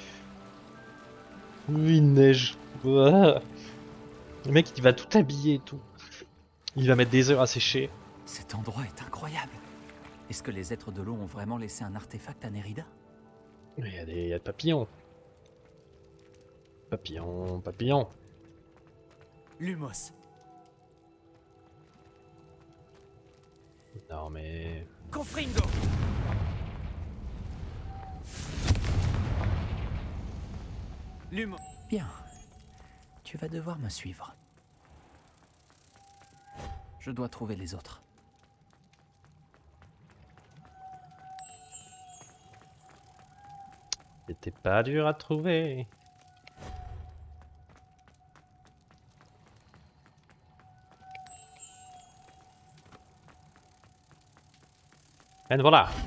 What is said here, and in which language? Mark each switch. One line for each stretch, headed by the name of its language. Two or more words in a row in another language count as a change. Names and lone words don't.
French: Oui, il neige. Ah. Le mec il va tout habiller et tout. Il va mettre des heures à sécher. Cet endroit est incroyable. Est-ce que les êtres de l'eau ont vraiment laissé un artefact à Nerida? Il y a des papillons. Papillons. Lumos. Non mais... Confringo. Lumos. Bien. Tu vas devoir me suivre. Je dois trouver les autres. C'était pas dur à trouver. Et voilà.